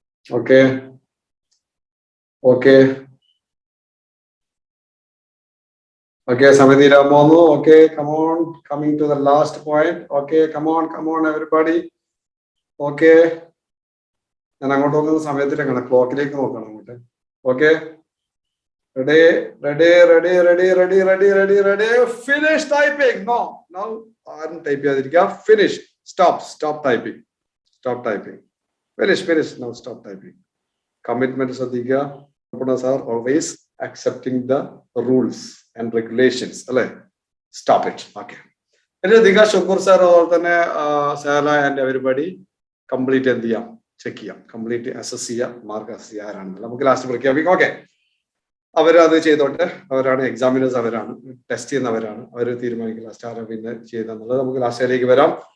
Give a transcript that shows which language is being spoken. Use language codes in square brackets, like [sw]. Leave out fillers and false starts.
[en] Okay, okay, okay, Samiti Ramonu, okay, come on, coming to the last point. Okay, come on, everybody. [ml] Okay, ഞാൻ അങ്ങോട്ട് നോക്കുന്ന സമയത്തിലേക്കാണ്, ക്ലോക്കിലേക്ക് നോക്കണം അങ്ങോട്ട്. [en] Okay, ready, ready, ready, ready, ready, ready, ready, ready. Finish typing. No, now [ml] ആരും type ചെയ്യാതിരിക്കുക. [en] Finish. Stop typing. Stop typing. Finish. Now stop typing. [ml] Commitment ശ്രദ്ധിക്കുക. [en] Are always accepting the rules and regulations. [ml] അല്ലേ? [en] Stop it. Okay. [ml] ദിക Shukkur sir, അതുപോലെ തന്നെ സേല and everybody complete എന്ത് ചെയ്യാം, check ചെയ്യാം, complete assess ചെയ്യാം, മാർക്ക് അസസ് ചെയ്യാൻ ആരാണെന്നുള്ളത് നമുക്ക് ലാസ്റ്റ് പ്രഖ്യാപിക്കാം. ഓക്കെ, അവരത് ചെയ്തോട്ടെ. അവരാണ് എക്സാമിനേഴ്സ്, അവരാണ് ടെസ്റ്റ് ചെയ്യുന്നവരാണ്, അവർ തീരുമാനിക്കുക ലാസ്റ്റ് ആരാ പിന്നെ ചെയ്തെന്നുള്ളത്. നമുക്ക് ലാസ്റ്റിലേക്ക് വരാം.